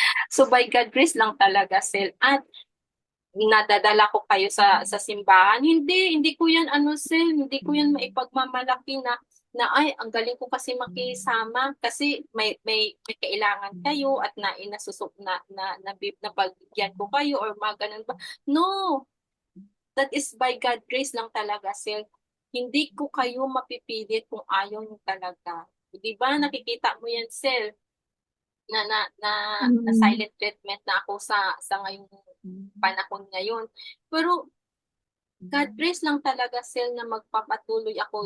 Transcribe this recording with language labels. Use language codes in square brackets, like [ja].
[en] So by God grace [tl] lang talaga, Sil. At nadadala ko kayo sa simbahan. Hindi ko 'yan Sil, hindi ko 'yan maipagmamalaki na ay ang galing ko kasi makisama kasi may kailangan kayo at nainasusok na pagbigyan ko kayo or mga ganun ba. [en] No, that is by God grace [tl] lang talaga, [en] Sil. [tl] Hindi ko kayo mapipilit kung ayaw niyo talaga. 'Di ba nakikita mo 'yan, Sil, na Mm. [en] silent treatment [tl] na ako sa ngayong panahon ngayon. Pero [en] God grace [tl] lang talaga, Sil, na magpapatuloy ako.